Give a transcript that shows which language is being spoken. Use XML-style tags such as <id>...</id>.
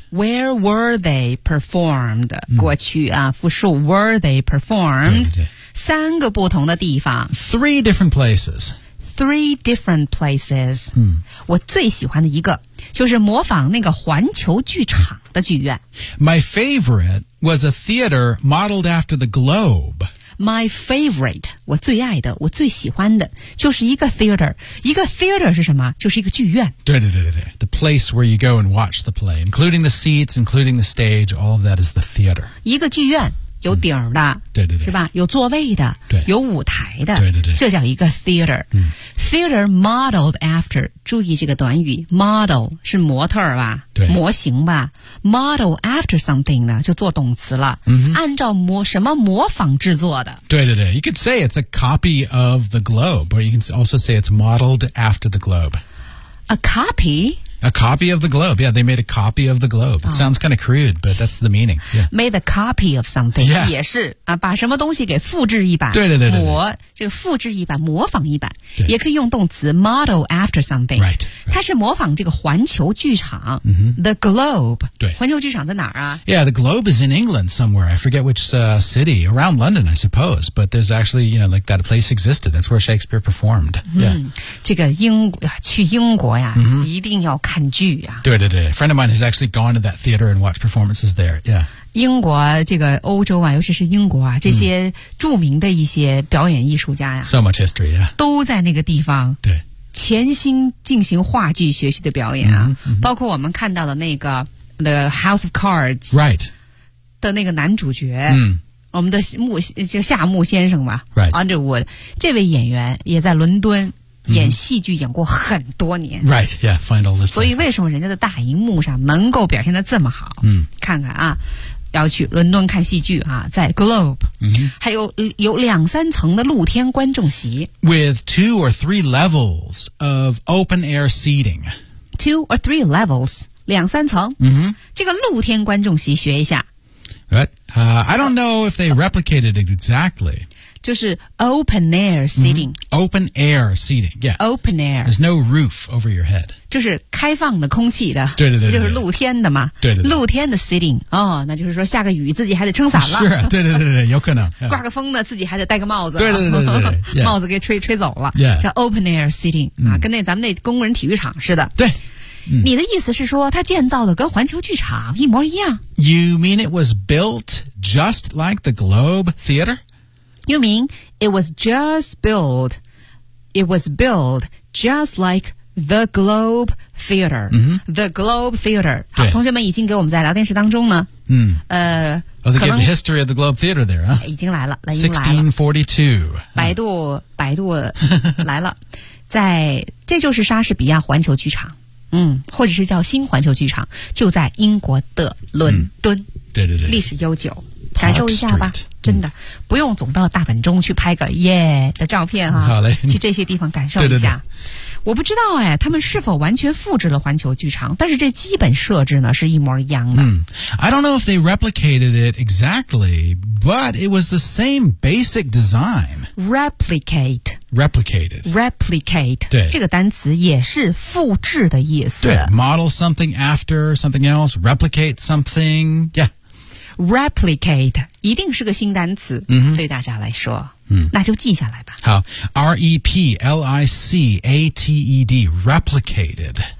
<en>Where were they performed?、Mm.</en> <zh>过去啊复数</zh> <en>Were they performed?</en> <zh>三个不同的地方</zh> <en>Three different places Three different places、 mm.</en> <zh>我最喜欢的一个就是模仿那个环球剧场的剧院</zh> <en>My favorite was a theater modeled after the globe My favorite,</en> <zh>我最爱的我最喜欢的就是一个 theater 一个 theater 是什么就是一个剧院对对对对对</zh> <en>The place where you go and watch the play Including the seats, including the stage All of that is the theater</en> <zh>一个剧院有顶的、嗯、对对对是吧有座位的对有舞台的对对对这叫一个 theater、嗯、</zh> <en>Theater modeled after</en> <zh>注意这个短语 Model 是模特吧对模型吧</zh> <en>Model after something</en> <zh>呢就做动词了、嗯、按照模什么模仿制作的对对对</zh> <en>You could say it's a copy of the globe Or you can also say it's modeled after the globe A copy? A copy of the globe. Yeah, they made a copy of the globe. It sounds kind of crude, but that's the meaning. Yeah. Made a copy of something. Yeah.</en> <zh>也是、啊、把什么东西给复制一版。对对对对。模，这个复制一版，模仿一版。对。也可以用动词</zh> <en>model after something. Right, right.</en> <zh>它是模仿这个环球剧场。 Mm-hmm.</zh> <en>The globe.</en> <zh>对。环球剧场在哪儿啊</zh> <en>Yeah, the globe is in England somewhere. I forget which、city. Around London, I suppose. But there's actually, you know, like that place existed. That's where Shakespeare performed. Yeah.、</en> <zh>嗯、这个去英国呀、 mm-hmm. 一定要看剧啊对对对</zh> <en>friend of mine has actually gone to that theater and watched performances there yeah</en> <zh>英国这个欧洲啊尤其是英国啊这些著名的一些表演艺术家呀、啊、</zh> <en>so much history yeah</en> <zh>都在那个地方对潜心进行话剧学习的表演啊、 mm-hmm. 包括我们看到的那个 The House of Cards</zh> <en>right</en> <zh>的那个男主角</zh> <en>嗯、right.</en> <zh>我们的夏木先生吧、</zh> <en>right.</en> <zh>Underwood 这位演员也在伦敦演戏剧演过很多年、</zh> <en>mm-hmm. Right, yeah, find all this</en> <zh>所以为什么人家的大荧幕上能够表现得这么好、 mm-hmm. 看看啊要去伦敦看戏剧啊在 Globe、 mm-hmm. 还有两三层的露天观众席</zh> <en>With two or three levels of open air seating Two or three levels 两三层、 mm-hmm.</en> <zh>这个露天观众席学一下</zh> <en>Right. I don't know if they replicated it exactly.</en> <zh>就是 open air seating.、</zh> <en>Mm-hmm. Open air seating, yeah. Open air. There's no roof over your head.</en> <zh>就是开放的空气的。对对 对, 对。就是露天的嘛。对 对, 对。露天的 seating. 哦那就是说下个雨自己还得撑伞了。是、sure, 对对对对有可能。Yeah. 刮个风呢自己还得戴个帽子。对对 对, 对, 对, 对、yeah. 帽子给吹走了。</zh> <en>Yeah. 叫 open air seating,、 mm.</en> <zh>啊跟那咱们那工人体育场似的。对。嗯、你的意思是说它建造的跟环球剧场一模一样</zh> <en>You mean it was built just like the Globe Theater? You mean it was built just like the Globe Theater、 mm-hmm. The Globe Theater</en> <zh>好同学们已经给我们在聊天室当中呢、嗯、</zh> <en>Oh, they gave the history of the Globe Theater there、huh?</en> <zh>已经来了 1642 百度来了在这就是莎士比亚环球剧场嗯，或者是叫新环球剧场，就在英国的伦敦，嗯、对对对，历史悠久，</zh> <en>Park、</en> <zh>感受一下吧，</zh> <en>Street,</en> <zh>真的、嗯、不用总到大本钟去拍个耶的照片哈、啊，好嘞，去这些地方感受一下。对对对我不知道哎，他们是否完全复制了环球剧场，但是这基本设置呢是一模一样的。</zh> <en>I don't know if they replicated it exactly, but it was the same basic design. Replicate. Replicated. Replicate.</en> <zh>对，这个单词也是复制的意思。</zh> <en>对， model something after something else, replicate something. Yeah.</en> <zh>Replicate 一定是个新单词、 mm-hmm. 对大家来说、 mm. 那就记下来吧</zh> <en>好 R-E-P-L-I-C-A-T-E-D Replicated、</en>